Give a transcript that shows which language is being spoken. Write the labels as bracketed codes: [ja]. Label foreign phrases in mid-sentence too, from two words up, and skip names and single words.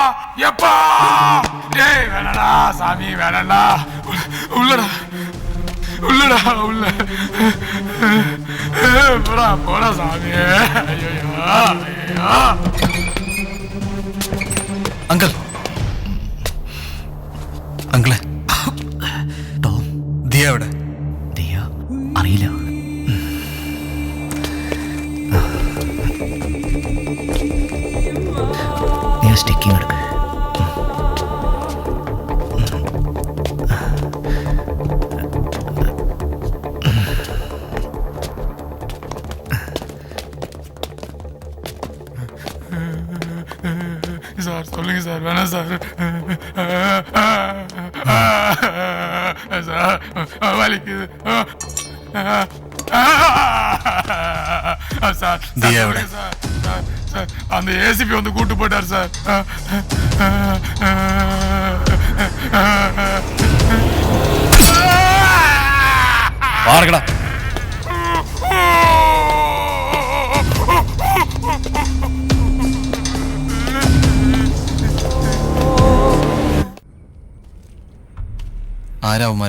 [ta] எப்பா டேய் வேணடா சாமி வேணடா உள்ளடா உள்ளடா உள்ள போடா போடா சாமி ஐயோ ஐயோ [ml] അങ്കിൾ അങ്കിളെ ടോം ദിയ എവിടെ? ദിയ അറിയില്ല. നീ സ്റ്റിക്കിങ് എടുക്ക. [ta] சார் சொல்லுங்க சார் வேணாம் சார் சார் வலிக்குது சார் [ml] தியா எവിടെ? [ta] சார் சார் சார் அந்த ஏசிபி வந்து கூட்டு போயிட்டார் சார் [ml] പാർക്കടാ. ആരാ അവന്മാര്?